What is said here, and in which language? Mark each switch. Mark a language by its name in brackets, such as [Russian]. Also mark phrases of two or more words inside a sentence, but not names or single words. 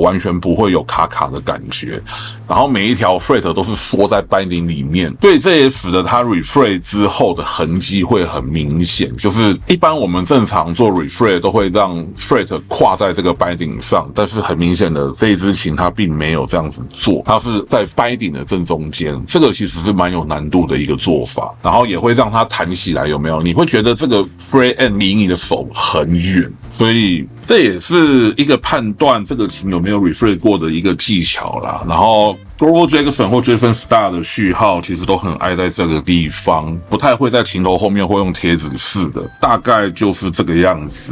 [Chinese] 完全不會有卡卡的感覺，然後每一條 fret 都是縮在 binding 裡面，對，這也使得它 refret之後的痕跡會很明顯，就是一般我們正常做 refret 都會讓 fret 跨在這個 binding 上，但是很明顯的這一支琴它並沒有這樣子做，它是在 binding 的正中間，這個其實是蠻有難度的一個做法，然後也會讓它彈起來，有沒有？你會覺得這個 [English] fret end [Chinese] 離你的手很遠，所以這也是一個判斷這個琴有沒有 refret 過的一個技巧啦。然後Grover Jackson 或 Jason Starr 的序號其實都很愛在這個地方，不太會在琴頭後面會用貼紙式的，大概就是這個樣子。